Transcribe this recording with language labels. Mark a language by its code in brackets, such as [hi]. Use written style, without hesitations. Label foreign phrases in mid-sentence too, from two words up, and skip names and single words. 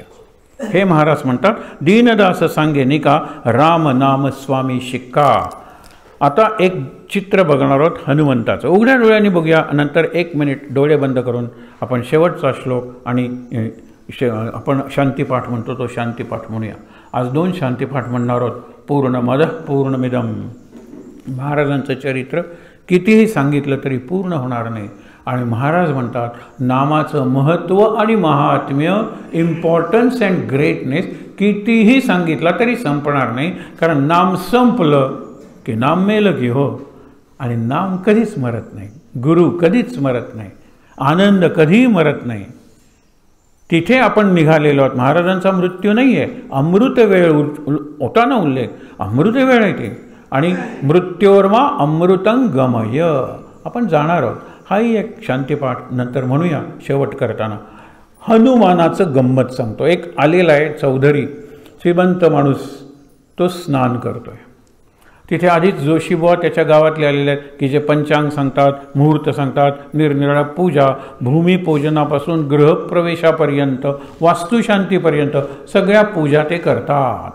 [mr] हे महाराज म्हणतात, दीनदास सांगे निका, राम नाम स्वामी शिक्का. आता एक चित्र बघणार आहोत हनुमंताचं. उघड्या डोळ्यांनी बघूया, नंतर 1 मिनिट डोळे बंद करून आपण शेवटचा श्लोक आणि आपण शांतीपाठ म्हणतो तो शांतीपाठ म्हणूया. आज 2 शांतीपाठ म्हणणार आहोत. [sa] पूर्णमदः पूर्णमिदं. [mr] महाराजांचं चरित्र कितीही सांगितलं तरी पूर्ण होणार नाही. आणि महाराज म्हणतात, नामाचं महत्त्व आणि महात्म्य, [en] importance and greatness [mr] कितीही सांगितला तरी संपणार नाही. कारण नाम संपलं की नाम मेलं की हो. आणि नाम कधीच मरत नाही, गुरु कधीच मरत नाही, आनंद कधीही मरत नाही. तिथे आपण निघालेलो आहोत. महाराजांचा मृत्यू नाही आहे, अमृत वेळ होता ना उल्लेख, अमृत वेळ आहे ते. [sa] आणि मृत्योर्मा अमृतं गमय, [mr] आपण जाणार आहोत. हाही एक शांतीपाठ नंतर म्हणूया शेवट करताना. हनुमानाचं गंमत सांगतो. एक आलेला आहे चौधरी, श्रीमंत माणूस, तो स्नान करतोय. तिथे आधीच जोशीबुवा त्याच्या गावातले आलेले आहेत की जे पंचांग सांगतात, मुहूर्त सांगतात, निरनिराळ्या पूजा, भूमिपूजनापासून गृहप्रवेशापर्यंत, वास्तुशांतीपर्यंत सगळ्या पूजा ते करतात.